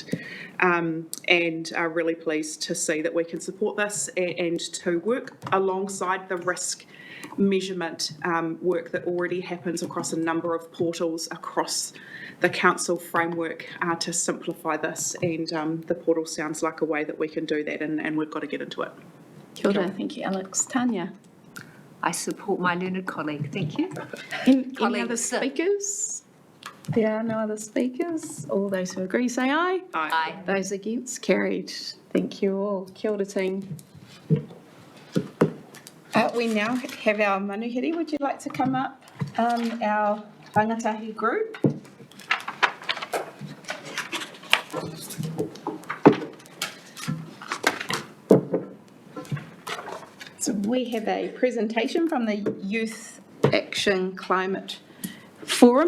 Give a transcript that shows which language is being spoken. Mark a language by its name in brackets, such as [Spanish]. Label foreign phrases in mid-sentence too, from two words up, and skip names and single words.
[English] And are really pleased to see that we can support this and to work alongside the risk measurement work that already happens across a number of portals across the council framework to simplify this, and the portal sounds like a way that we can do that, and we've got to get into it. [Māori] Kia ora, [English] thank you, Alex. Tanya? I support my learned colleague, thank you. Any Colleague other Sip. speakers? There are no other speakers. All those who agree say aye. Aye. Those against, carried. Thank you all. [Māori] Kia ora, [English] team. We now have our manuhiri. Would you like to come up? Our rangatahi group. So we have a presentation from the Youth Action Climate Forum.